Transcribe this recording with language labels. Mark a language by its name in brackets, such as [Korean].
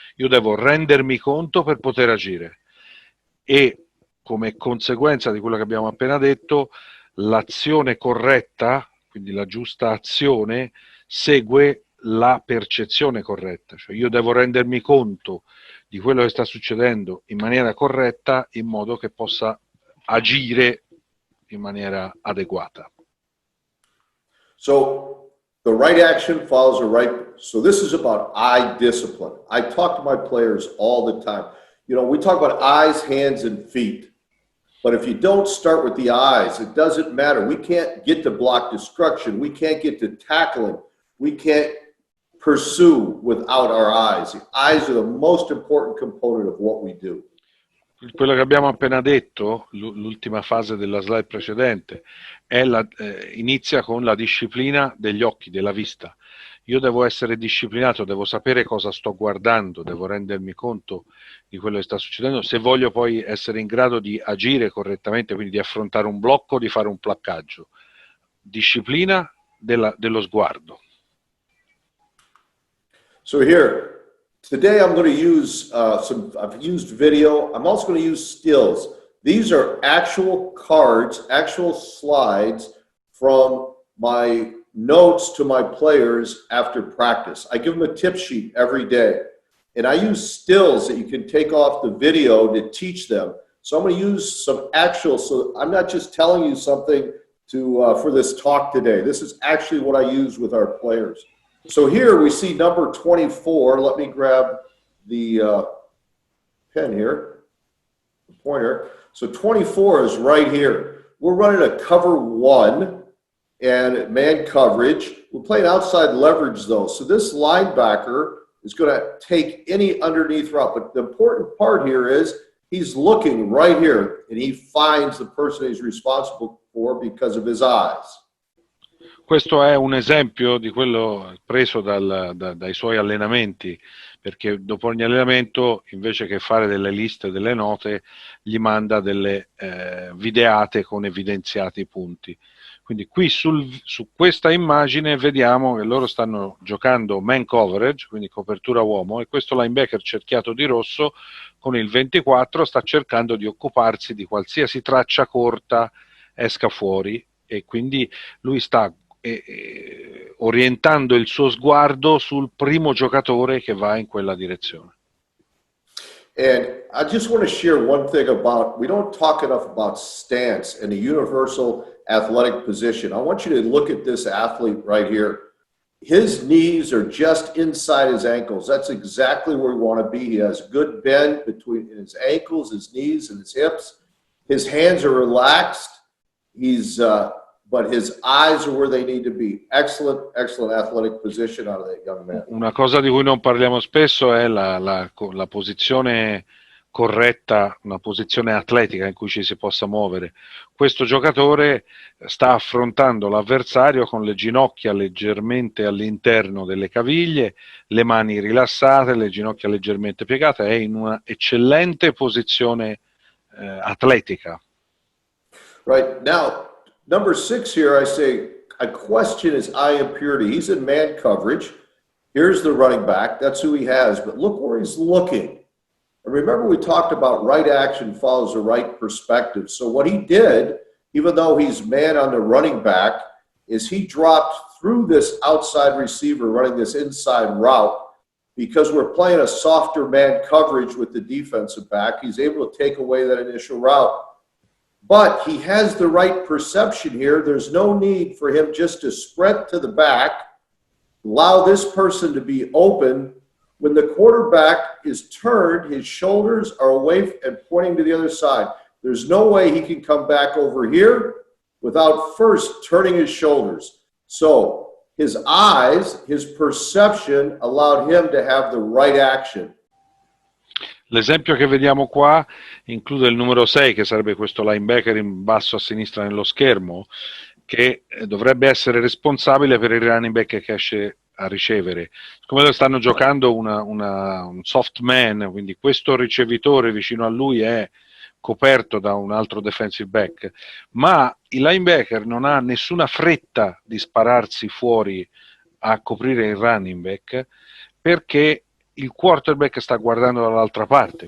[Italian] Io devo rendermi conto per poter agire, e come conseguenza di quello che abbiamo appena detto, l'azione corretta, quindi la giusta azione, segue la percezione corretta. Cioè io devo rendermi conto di quello che sta succedendo in maniera corretta, in modo che possa agire in maniera adeguata. [English] So the right action follows the right. So this is about eye discipline. I talk to my players all the time. You know, we talk about eyes, hands, and feet. But if you don't start with the eyes, it doesn't matter. We can't get to block destruction. We can't get to tackling. We can't pursue without our eyes. The eyes are the most important component of what we do. [Italian] Quello che abbiamo appena detto, l'ultima fase della slide precedente, inizia con la disciplina degli occhi, della vista. Io devo essere disciplinato, devo sapere cosa sto guardando, devo rendermi conto di quello che sta succedendo, se voglio poi essere in grado di agire correttamente, quindi di affrontare un blocco, di fare un placcaggio. Disciplina dello sguardo. [English] So here, Today I'm going to use I've used video. I'm also going to use stills. These are actual cards, actual slides from my notes to my players after practice. I give them a tip sheet every day. And I use stills that you can take off the video to teach them. So I'm going to use some actual, so I'm not just telling you something for this talk today. This is actually what I use with our players. So here we see number 24. Let me grab the pen here, the pointer. So 24 is right here. We're running a cover 1 and man coverage. We're playing outside leverage though. So this linebacker is going to take any underneath route. But the important part here is he's looking right here and he finds the person he's responsible for because of his eyes. [Italian] Questo è un esempio di quello preso dai suoi allenamenti, perché dopo ogni allenamento, invece che fare delle liste, delle note, gli manda delle videate con evidenziati punti. Quindi qui su questa immagine vediamo che loro stanno giocando man coverage, quindi copertura uomo, e questo linebacker cerchiato di rosso con il 24 sta cercando di occuparsi di qualsiasi traccia corta esca fuori, e quindi lui sta orientando il suo sguardo sul primo giocatore che va in quella direzione. [English] And I just want to share one thing about, we don't talk enough about stance and the universal athletic position. I want you to look at this athlete right here. His knees are just inside his ankles. That's exactly where we want to be. He has good bend between his ankles, his knees, and his hips. His hands are relaxed. But his eyes are where they need to be. Excellent, excellent athletic position out of that young man. [Italian] Una cosa di cui non parliamo spesso è la posizione corretta, una posizione atletica in cui ci si possa muovere. Questo giocatore sta affrontando l'avversario con le ginocchia leggermente all'interno delle caviglie, le mani rilassate, le ginocchia leggermente piegate, è in una eccellente posizione atletica. [English] Right, now, number 6 here, I say, I question his eye impurity. He's in man coverage. Here's the running back. That's who he has. But look where he's looking. And remember, we talked about right action follows the right perspective. So what he did, even though he's man on the running back, is he dropped through this outside receiver running this inside route. Because we're playing a softer man coverage with the defensive back, he's able to take away that initial route. But he has the right perception here. There's no need for him just to sprint to the back, allow this person to be open. When the quarterback is turned, his shoulders are away and pointing to the other side. There's no way he can come back over here without first turning his shoulders. So his eyes, his perception allowed him to have the right action. [Italian] L'esempio che vediamo qua include il numero 6, che sarebbe questo linebacker in basso a sinistra nello schermo, che dovrebbe essere responsabile per il running back che esce a ricevere. Siccome stanno giocando un soft man, quindi questo ricevitore vicino a lui è coperto da un altro defensive back, ma il linebacker non ha nessuna fretta di spararsi fuori a coprire il running back, perché il quarterback sta guardando dall'altra parte.